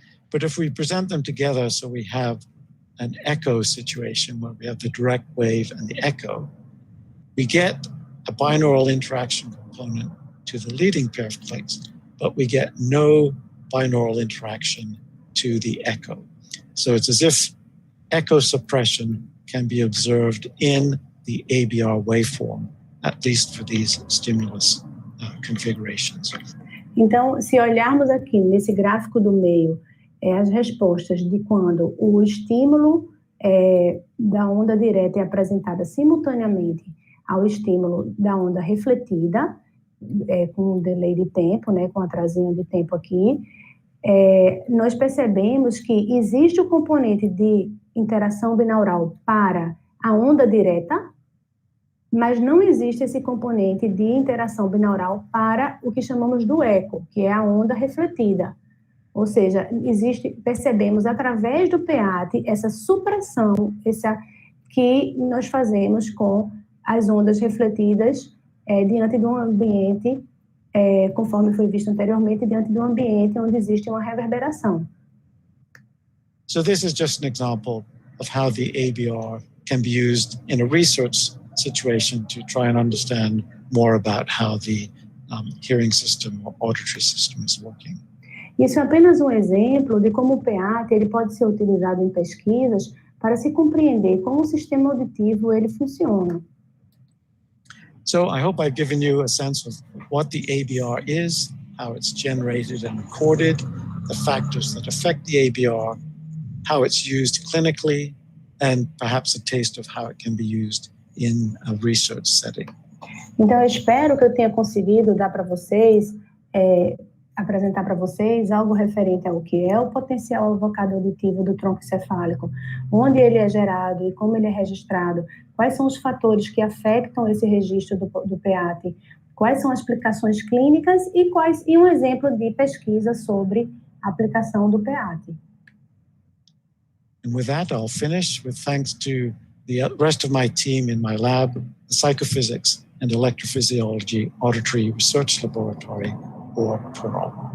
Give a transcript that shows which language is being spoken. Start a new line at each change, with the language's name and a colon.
English: But if we present them together, so we have an echo situation where we have the direct wave and the echo, we get a binaural interaction component to the leading pair of clicks, but we get no binaural interaction to the echo. So it's as if echo suppression can be observed in the ABR waveform, at least for these stimulus configurations.
Portuguese: Então, se olharmos aqui nesse gráfico do meio, as respostas de quando o estímulo da onda direta é apresentada simultaneamente ao estímulo da onda refletida, com um delay de tempo, né, com um atrasinho de tempo aqui, nós percebemos que existe o componente de interação binaural para a onda direta, mas não existe esse componente de interação binaural para o que chamamos do eco, que é a onda refletida. Ou seja, percebemos através do PEATE essa supressão que nós fazemos com as ondas refletidas diante de um ambiente, conforme foi visto anteriormente, diante de um ambiente onde existe uma reverberação.
English: So this is just an example of how the ABR can be used in a research situation to try and understand more about how the hearing system or auditory system is working.
Portuguese: Isso é apenas um exemplo de como o PEATE ele pode ser utilizado em pesquisas para se compreender como o sistema auditivo ele funciona.
English: So I hope I've given you a sense of what the ABR is, how it's generated and recorded, the factors that affect the ABR, how it's used clinically, and perhaps a taste of how it can be used in a research setting.
Portuguese: Então, eu espero que eu tenha conseguido dar para vocês, apresentar para vocês algo referente ao que é o potencial evocado auditivo do tronco encefálico, onde ele é gerado e como ele é registrado, quais são os fatores que afetam esse registro do PEATE, quais são as aplicações clínicas e um exemplo de pesquisa sobre a aplicação do PEATE.
English: And with that, I'll finish with thanks to the rest of my team in my lab, the Psychophysics and Electrophysiology Auditory Research Laboratory, or PROF.